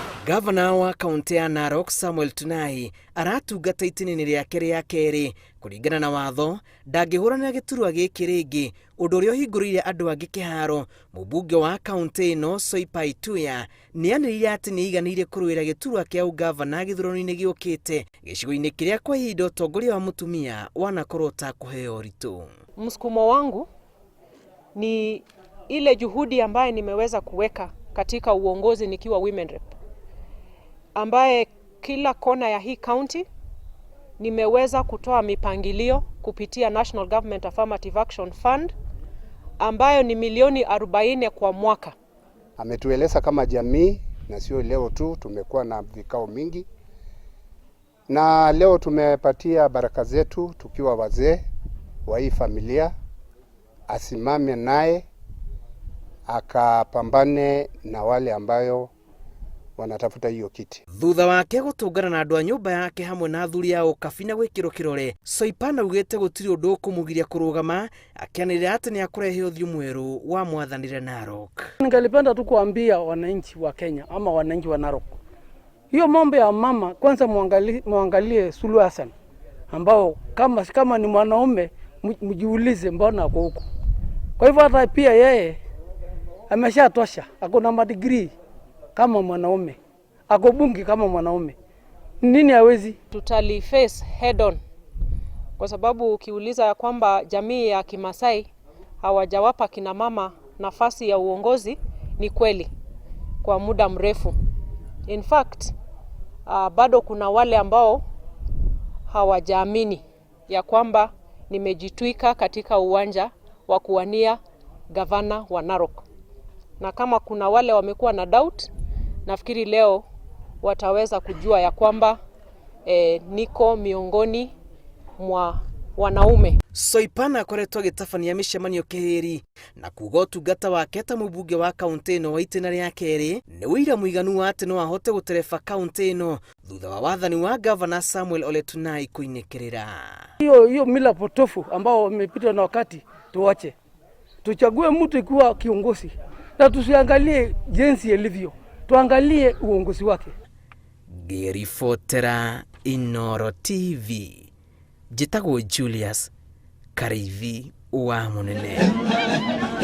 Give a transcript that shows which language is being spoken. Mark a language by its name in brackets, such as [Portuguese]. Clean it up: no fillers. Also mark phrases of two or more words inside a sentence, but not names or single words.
[Kikuyu] Gavana wa kaunti ya Narok Samuel Tunai aratungata itinini riake ria keri kuringana na watho ndangihũranĩra gĩturwa gĩkĩ rĩngĩ, ũndũ ũrĩa ũhingũrĩire andũ angĩ kĩharo. Mũmbunge wa kaunti ĩno Soipai Tuya nĩanĩrĩire atĩ nĩaiganĩire kũrũĩra gĩturwa kĩa ũgavana gĩthurano-inĩ gĩũkĩte gĩcigo-inĩ kĩrĩa kwa ihinda ũtongoria wa mũtumia wanakorwo ũtakũheo ũritũ. [Swahili] Msukumo wangu ni ile juhudi ambaye nimeweza kuweka katika uongozi nikiwa [English] women rep, [Swahili] ambaye kila kona ya hii county nimeweza kutoa mipangilio kupitia National Government Affirmative Action Fund ambayo ni milioni 40 kwa mwaka. Ametueleza kama jamii, na sio leo tu, tumekuwa na vikao mingi, na leo tumepatia baraka zetu tukiwa wazee wa hii familia, asimame naye akapambane na wale ambayo wanatafuta hiyo kiti. [Kikuyu] Thutha wake gũtũngana na andũ a nyũmba yake hamwe na athuri ya ũkabina gwĩkĩrwo kĩrore, Soipan augĩte gũtirĩ ũndũ ũkũmũgiria kũrũgama, akĩanĩrĩra atĩ nĩakũrehe ũthiũ mwerũ wa mwathanĩre Narok. [Swahili] Ningelipenda tu kuambia wananchi wa Kenya ama wananchi wa Narok, hiyo mambo ya mama kwanza muangalie Suluhu Hassan, ambao kama ni mwanaume mjiulize mbona ako huko. Kwa hivyo hata pia yeye ameshatosha, ako na madigrii kama mwanaume, ako bunge kama mwanaume, nini hawezi? Tutali [English] face head on, [Swahili] kwa sababu ukiuliza ya kwamba jamii ya Kimasai hawajawapa kina mama nafasi ya uongozi, ni kweli kwa muda mrefu. [English] In fact, [Swahili] bado kuna wale ambao hawajaamini ya kwamba nimejitwika katika uwanja wa kuwania gavana wa Narok. Na kama kuna wale wamekuwa na doubt, nafikiri leo wataweza kujua ya kwamba niko miongoni mwa wanaume. [Kikuyu] Soipan akoretwo agĩtabania mĩcemanio kĩhĩri na kuuga ũtungata wake ta mũmbunge wa kaunti ĩno wa itĩna rĩa kerĩ nĩ ũira mũiganu wa atĩ no ahote gũtereba kaunti ĩno thutha wa wathani wa gavana Samuel Ole Tunai kũinĩkĩrĩra. [Swahili] Hiyo mila potofu ambao wamepita na wakati tuache. Tuchague mtu ikiwa kiongozi na tusiangalie jinsi ilivyo, tuangalie uongozi wake. [Kikuyu] Ngĩribotera Inooro TV, njĩtagwo Julius Karithi wa Mũnene.